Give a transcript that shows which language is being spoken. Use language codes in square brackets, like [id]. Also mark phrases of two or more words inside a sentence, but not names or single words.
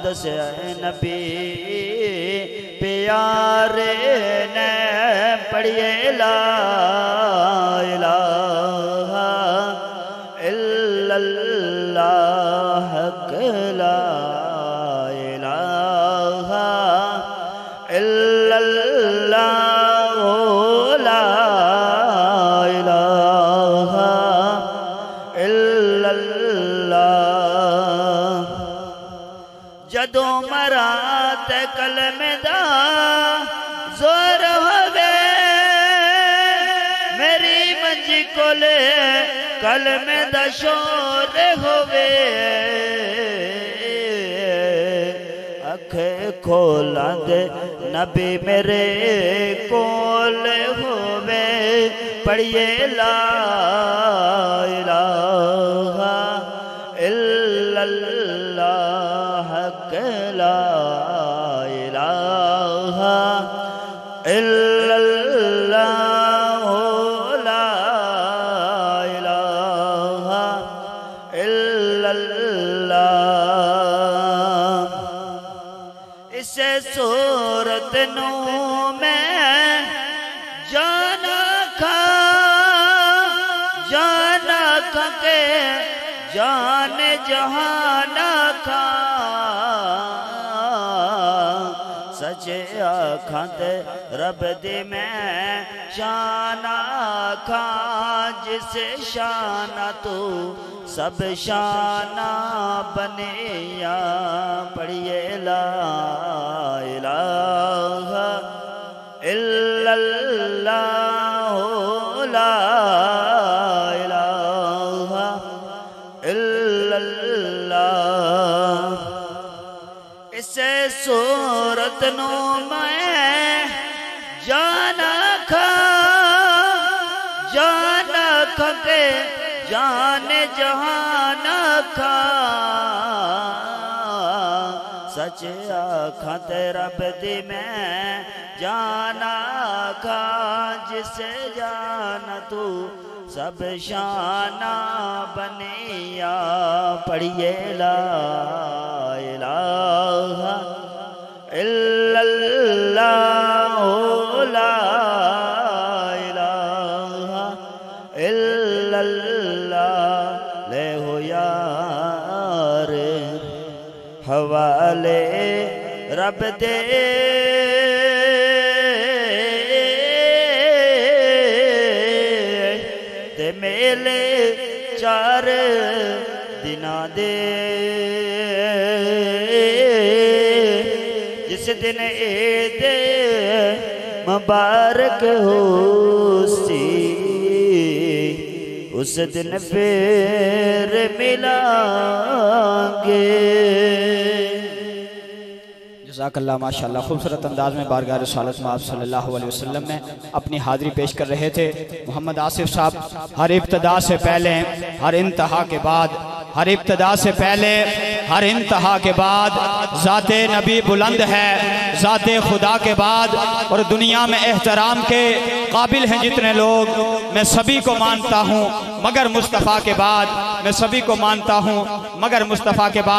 [pa] نبی پیارے نے پڑھیے [ar] لا إله إلا الله لا إله إلا الله لا إله إلا الله. [pa] جدوں مراں تے کلمے دا زور ہووے میری منجی کولے کلمے دا شور ہووے اکھ کھولاں دے نبی میرے کول ہووے پڑھیے لا [ar] إله إلا الله لا إله إلا الله لا إله إلا الله. [pa] اسے صورت نوں میں جاناں کھا کے جان جہاناں کھا سچے آکھاں تے رب دی میں شاناں کھا جسے شاناں تو سب شاناں بنیا پڑھیے [ar] لا إله إلا الله لا إله إلا الله. [pa] اسے صورت نوں میں جاناں کھا کے جان جہاناں کھا سچ آکھاں تے رب دی میں جاناں کھا جسے جاناں تو سب شاناں بنیا پڑھیے [ar] لا إله إلا الله لا إله إلا الله. [pa] لے ہو یار حوالے رب دے تے میلے چار دناں دے جس دن عید مبارک ہوسی اس دن پھر ملانگے. [ar] جزاك الله ما شاء الله. [ur] خوبصورت انداز میں بارگاہ رسالت میں آپ [ar] صلى الله عليه وسلم [ur] میں اپنی حاضری پیش کر رہے تھے. محمد آصف صاحب ہر ابتدا سے پہلے ہر انتہا کے بعد ہر ابتدا سے پہلے ہر انتہا کے بعد ذات نبی بلند ہے ذات خدا کے بعد اور دنیا میں احترام کے قابل ہیں جتنے لوگ میں سبھی کو مانتا ہوں مگر مصطفیٰ کے بعد میں سبھی کو مانتا ہوں مگر مصطفیٰ کے بعد.